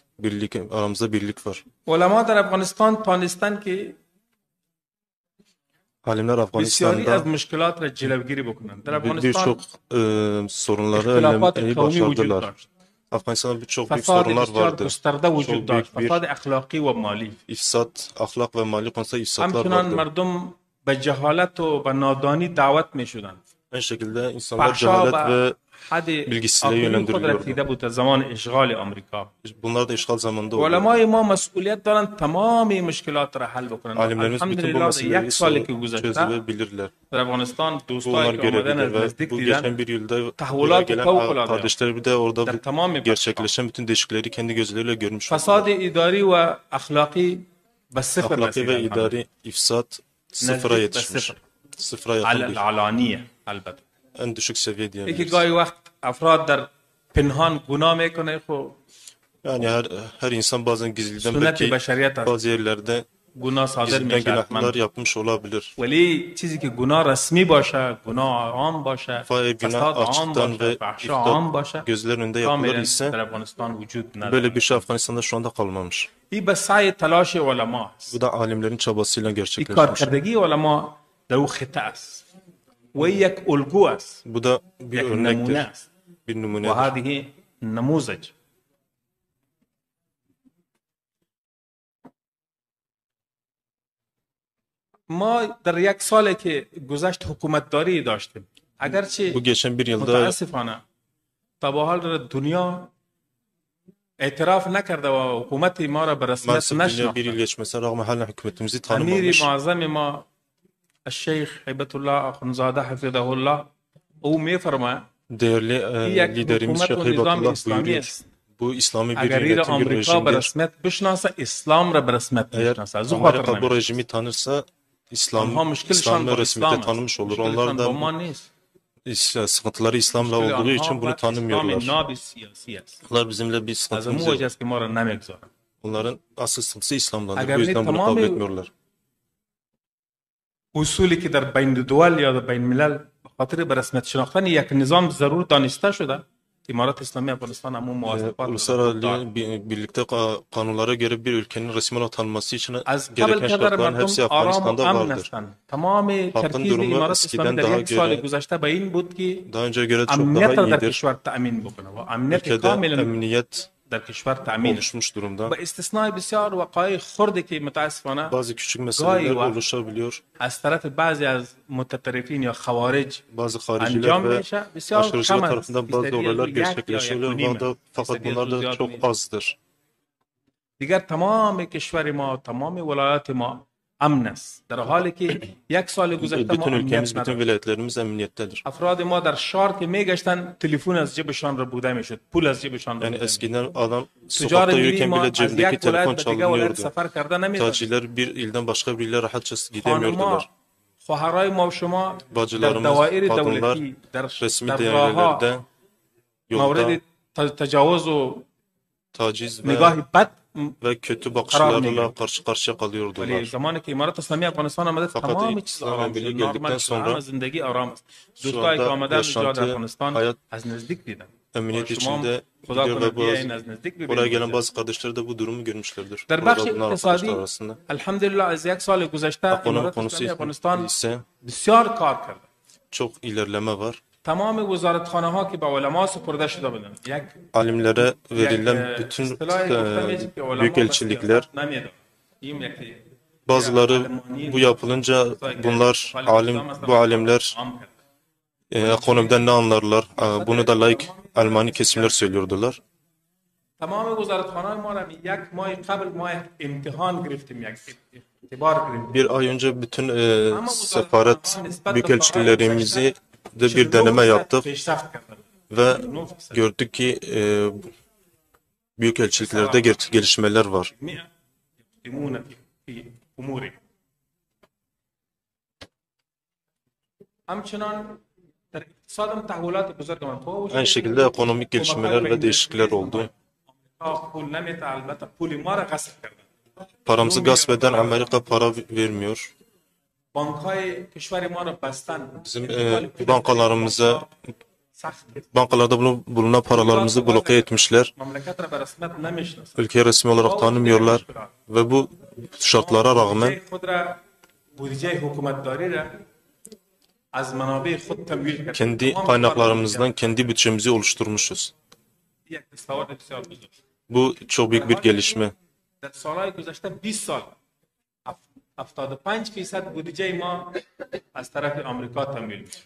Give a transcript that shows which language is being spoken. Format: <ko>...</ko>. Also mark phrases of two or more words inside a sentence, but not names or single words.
<tr>Aramızda birlik var.</tr> <fa>علما در افغانستان تانستن که</fa> <tr>Alimler</tr> <fa>بسیاری از</fa> <tr>Afganistan'da</tr> <fa>مشکلات را جلوگیری بکنند. در افغانستان</fa> <tr>birçok sorunları</tr> <fa>اختلافات</fa> <tr>önlemeyi</tr> <fa>قومی وجود</fa> <tr>başardılar.</tr> <fa>داشت.</fa> <tr>Afganistan'da birçok büyük</tr> <fa>فساد</fa> <tr>sorunlar</tr> <fa>بسیار</fa> <tr>vardı.</tr> <fa>گسترده وجود</fa> <tr>Çok</tr> <fa>داشت.</fa> <tr>büyük bir</tr> <fa>فساد اخلاقی و مالی.</fa> <tr>ifsat, ahlak ve mali konusunda ifsatlar</tr> <fa>همچنان</fa> <tr>vardı.</tr> <fa>مردم به جهالت و به نادانی دعوت می شدند.</fa> <tr>Aynı şekilde insanlar</tr> <fa>فحشا</fa> <tr>cehalet</tr> <fa>و</fa> <tr>ve</tr> <fa>حد</fa> <tr>bilgisizliğe</tr> <fa>عاطفی خود</fa> <tr>yönlendiriliyordu.</tr> <fa>رسیده بود در زمان اشغال آمریکا.</fa> <tr>Bunlar da işgal zamanında oldu.</tr> <fa>علمای ما مسئولیت دارند تمام مشکلات را حل بکنند.</fa> <tr>Alimlerimiz bütün bu</tr> <fa>الحمدلله در</fa> <tr>meseleleri</tr> <fa>یک سالی که گذشته</fa> <tr>çözebilirler.</tr> <fa>در افغانستان</fa> <tr>Bu</tr> <fa>دوستایی</fa> <tr>onlar</tr> <fa>که آمدن</fa> <tr>görebilir</tr> <fa>از</fa> <tr>ve</tr> <fa>نزدیک</fa> <tr>bu</tr> <fa>دیدن</fa> <tr>geçen bir yılda buraya</tr> <fa>تحولات</fa> <tr>gelen</tr> <fa>فوق العاده</fa> <tr>kardeşleri de orada</tr> <fa>در تمام پاکستان.</fa> <tr>gerçekleşen bütün değişiklikleri kendi gözleriyle görmüş</tr> <fa>فساد</fa> <tr>oldular.</tr> <fa>اداری و اخلاقی به صفر</fa> <tr>Ahlaki ve</tr> <fa>رسیدن.</fa> <tr>idari ifsat sıfıra</tr> <fa>نزدیک به</fa> <tr>yetişmiş.</tr> <fa>صفر.</fa> <tr>Sıfıra yakın bir,</tr> <fa>العلانیه البته.</fa> <tr>en düşük seviye</tr> <fa>یکی</fa> <tr>diyebiliriz.</tr> <fa>گاهی وقت افراد در پنهان گناه میکنه خب</fa> <tr>Yani her insan bazen gizliden</tr> <fa>سنت</fa> <tr>belki</tr> <fa>بشریت است.</fa> <tr>bazı yerlerde</tr> <fa>گناه صادر</fa> <tr>gizliden</tr> <fa>میشه</fa> <tr>günahlar</tr> <fa>حتما.</fa> <tr>yapmış olabilir.</tr> <fa>ولی چیزی که گناه رسمی باشه گناه عام باشه</fa> <tr>Eğer günah</tr> <fa>فساد عام</fa> <tr>açıktan</tr> <fa>باشه</fa> <tr>ve</tr> <fa>فحشا عام</fa> <tr>iftat</tr> <fa>باشه</fa> <tr>gözlerin önünde yapılır</tr> <fa>کاملا</fa> <tr>ise</tr> <fa>در افغانستان وجود نداره.</fa> <tr>böyle bir şey Afganistan'da şu anda kalmamış.</tr> <fa>این به سعی تلاش علما است.</fa> <tr>Bu da alimlerin çabasıyla</tr> <fa>این</fa> <tr>gerçekleşmiş.</tr> <fa>کارکردگی علما در او خطه است و این یک الگو است،</fa> <tr>Bu da bir</tr> <fa>یک نمونه</fa> <tr>örnektir,</tr> <fa>است</fa> <tr>bir</tr> <fa>و</fa> <tr>numunedir.</tr> <ar>هذه نموذج.</ar> <fa>ما در یک سالی که گذشت حکومتداری داشتیم، اگرچه</fa> <tr>Bu geçen bir yılda</tr> <fa>متاسفانه تا به حال دنیا اعتراف نکرده و حکومت ما را به رسمیت</fa> <tr>maalesef dünya bir</tr> <fa>نشناخته.</fa> <tr>yıl geçmesine rağmen hala hükümetimizi</tr> <fa>امیر</fa> <tr>tanımamış.</tr> <fa>معظم ما الشیخ هیبت الله اخوندزاده حفظه الله او میفرماید</fa> <tr>Değerli</tr> <fa>یک</fa> <tr>liderimiz</tr> <fa>حکومت</fa> <tr>Şeyh</tr> <fa>و نظام</fa> <tr>Heybatullah</tr> <fa>اسلامی</fa> <tr>buyuruyor.</tr> <fa>است.</fa> <tr>Bu İslami bir</tr> <fa>اگر این</fa> <tr>yönetim, bir</tr> <fa>آمریکا به</fa> <tr>rejimdir.</tr> <fa>رسمیت بشناسه اسلام را به رسمیت</fa> <tr>Eğer</tr> <fa>میشناسه. از او خاطر</fa> <tr>Amerika bu</tr> <fa>نمیشه.</fa> <tr>rejimi tanırsa</tr> <fa>آنها مشکلشان</fa> <tr>İslam'ı</tr> <fa>با</fa> <tr>resmiyete</tr> <fa>اسلام است.</fa> <tr>tanımış olur.</tr> <fa>مشکلشان</fa> <tr>Onlar</tr> <fa>با</fa> <tr>da</tr> <fa>ما نیست.</fa> <tr>sıkıntıları İslam'la</tr> <fa>مشکل</fa> <tr>olduğu</tr> <fa>آنها</fa> <tr>için bunu</tr> <fa>و اسلام</fa> <tr>tanımıyorlar.</tr> <fa>ناب سیاسی است.</fa> <tr>Onlar bizimle bir</tr> <fa>از</fa> <tr>sıkıntımız</tr> <fa>امو</fa> <tr>yok.</tr> <fa>وجه است که ما را نمیگذارن.</fa> <tr>Onların asıl sıkıntısı İslam'dandır. Eğer Bu yüzden bunu tamamı- kabul etmiyorlar.</tr> <fa>اصولی که در بین دول یا در بین ملل به خاطر به رسمیت شناختن یک نظام ضرور دانسته شده، امارات اسلامی افغانستان همون مواصفات</fa> <tr>Uluslararası birlikte kanunlara göre bir ülkenin resmi olarak tanınması için</tr> <fa>از قبل</fa> <tr>gereken</tr> <fa>که در</fa> <tr>şartların</tr> <fa>مردم</fa> <tr>hepsi</tr> <fa>آرام و</fa> <tr>Afganistan'da</tr> <fa>امن</fa> <tr>vardır.</tr> <fa>هستند. تمام ترکیز</fa> <tr>durumu</tr> <fa>امارات</fa> <tr>eskiden</tr> <fa>اسلامی در</fa> <tr>daha</tr> <fa>یک سال</fa> <tr>göre-</tr> <fa>گذشته به این بود که</fa> <tr>Daha önce göre çok</tr> <fa>امنیت</fa> <tr>daha</tr> <fa>را در</fa> <tr>iyidir.</tr> <fa>کشور تأمین بکنه و امنیت</fa> <tr>Ülkede</tr> <fa>کاملا</fa> <tr>emniyet</tr> <fa>در کشور تأمین است.</fa> <tr>oluşmuş durumda.</tr> <fa>با استثناء بسیار وقایع خردی که متاسفانه</fa> <tr>Bazı küçük meseleler var. oluşabiliyor.</tr> <fa>از طرف بعضی از متطرفین یا خوارج</fa> <tr>Bazı</tr> <fa>انجام</fa> <tr>hariciler ve</tr> <fa>میشه بسیار کم</fa> <tr>aşırıcılar</tr> <fa>است.</fa> <tr>tarafından bazı</tr> <fa>فیصدی از</fa> <tr>olaylar</tr> <fa>او یک یا یک و</fa> <tr>gerçekleşiyor.</tr> <fa>نیم است.</fa> <tr>Fakat</tr> <fa>فیصدی از</fa> <tr>bunlar</tr> <fa>او</fa> <tr>da</tr> <fa>زیاد</fa> <tr>çok</tr> <fa>نیست.</fa> <tr>azdır.</tr> <fa>دیگر تمام کشور ما تمام ولایات ما امن است، در حالی که یک سال گذشته ما</fa> <tr>Bütün ülkemiz,</tr> <fa>امنیت</fa> <tr>bütün</tr> <fa>نداشت.</fa> <tr>vilayetlerimiz emniyettedir.</tr> <fa>افراد ما در شهر که میگشتن تلفن از جیبشان را بوده میشد، پول از جیبشان را</fa> <tr>Yani</tr> <fa>بوده میشد.</fa> <tr>eskiden adam</tr> <fa>تجار</fa> <tr>sokakta</tr> <fa>ملی</fa> <tr>yürürken</tr> <fa>ما</fa> <tr>bile</tr> <fa>از</fa> <tr>cebindeki</tr> <fa>یک</fa> <tr>telefon</tr> <fa>ولایت به دیگه ولایت</fa> <tr>çalınıyordu.</tr> <fa>سفر کرده نمیداد.</fa> <tr>Tacirler bir ilden başka bir ile rahatça</tr> <fa>خانما</fa> <tr>gidemiyordular.</tr> <fa>خواهرای ما و شما در</fa> <tr>Bacılarımız,</tr> <fa>دوائر</fa> <tr>kadınlar</tr> <fa>دولتی در</fa> <tr>resmi</tr> <fa>در</fa> <tr>dairelerde</tr> <fa>راهها</fa> <tr>yolda</tr> <fa>مورد تجاوز و</fa> <tr>taciz ve,</tr> <fa>نگاه بد</fa> <tr>ve kötü Karar bakışlarla karşı karşıya</tr> <fa>ولی</fa> <tr>kalıyordular.</tr> <fa>زمانی که امارات اسلامی افغانستان آمده فقط تمام چیز اسلام آرام ملی شد.</fa> <tr>geldikten</tr> <fa>نرمال شد.</fa> <tr>sonra</tr> <fa>همه زندگی آرام است.</fa> <tr>şu</tr> <fa>دوستایی که</fa> <tr>anda</tr> <fa>آمدن اینجا در</fa> <tr>yaşantı,</tr> <fa>افغانستان</fa> <tr>hayat</tr> <fa>از نزدیک دیدن.</fa> <tr>emniyet</tr> <fa>شما</fa> <tr>içinde</tr> <fa>خدا</fa> <tr>gidiyor</tr> <fa>کنه</fa> <tr>ve</tr> <fa>بیاین</fa> <tr>bazı,</tr> <fa>از نزدیک</fa> <tr>buraya</tr> <fa>ببینید.</fa> <tr>gelen bazı kardeşler de bu durumu görmüşlerdir.</tr> <fa>در</fa> <tr>Burada</tr> <fa>بخش</fa> <tr>bulunan arkadaşlar</tr> <fa>اقتصادی</fa> <tr>arasında.</tr> <fa>الحمدلله از یک سال گذشته</fa> <tr>Konu</tr> <fa>امارات</fa> <tr>konusu</tr> <fa>اسلامی افغانستان</fa> <tr>ise</tr> <fa>بسیار کار کرده.</fa> <tr>çok ilerleme var.</tr> <fa>تمام وزارتخانه ها که به علما سپرده شده بودند، یک</fa> <tr>Alimlere</tr> <fa>یک</fa> <tr>verilen bütün</tr> <fa>اصطلاحی گفته میشه که علما</fa> <tr>büyük</tr> <fa>به</fa> <tr>elçilikler</tr> <fa>سیاست نمی‌دن. این یک</fa> <tr>bazıları bu yapılınca bunlar bu alimler ekonomiden ne anlarlar? Bunu da laik Almani kesimler söylüyordular.</tr> <fa>تمام وزارتخانه ما را یک ماه قبل ما امتحان گرفتیم، یک اعتبار گرفتیم.</fa> <tr>Bir ay önce bütün sefaret büyükelçiliklerimizi de bir deneme yaptık</tr> <fa>پیشرفت کردند.</fa> <tr>ve gördük ki büyükelçiliklerde gelişmeler var.</tr> <ar>يقدمون في امورهم.</ar> <fa>همچنان در اقتصاد هم تحولات بزرگ آمد.</fa> <tr>Aynı şekilde ekonomik gelişmeler ve değişiklikler oldu.</tr> <fa>پول نمیده البته پول ما را غصب کردن.</fa> <tr>Paramızı gasp eden Amerika para vermiyor.</tr> <fa>بانک های کشور ما را بستن.</fa> <tr>Bizim bankalarımıza,</tr> <fa>سخت</fa> <tr>bankalarda bulunan paralarımızı bloke etmişler.</tr> <fa>مملکت را به رسمیت نمیشناسند.</fa> <tr>Ülkeyi resmi olarak tanımıyorlar ve bu şartlara rağmen</tr> <fa>خود را بودجه حکومتداری را از منابع خود تمویل کرد.</fa> <tr>kendi kaynaklarımızdan kendi bütçemizi oluşturmuşuz.</tr> <fa>یک دستاورد بسیار بزرگ.</fa> <tr>Bu çok büyük bir gelişme.</tr> <fa>در سالهای گذشته 20 سال 75% بودجه ما از طرف آمریکا تمویل میشه.</fa>